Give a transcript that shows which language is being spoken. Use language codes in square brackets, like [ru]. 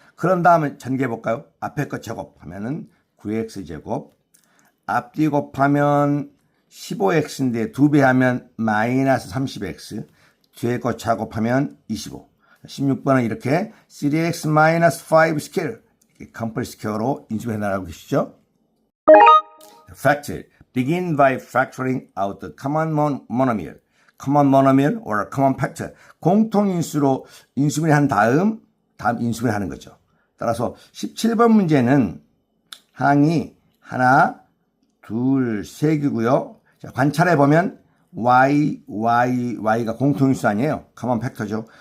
[ko] 그런 다음에 전개해 볼까요? 앞에 거 제곱하면은 9x 제곱, 앞뒤 곱하면 15x인데 2배 하면 마이너스 30x, 뒤에 거 작업하면 25. 16번은 이렇게 3x 마이너스 5 스퀘어, 컴플렉스 스퀘어로 인수분해 나가고 계시죠? [en] Fact. Begin by factoring out the common monomial or common factor. [ko] 공통인수로 인수분해 한 다음 인수분해 하는 거죠. 따라서 17번 문제는 항이 하나, 둘, 세 개고요. 자, 관찰해 보면 y가 공통인수 아니에요. [en] common factor죠.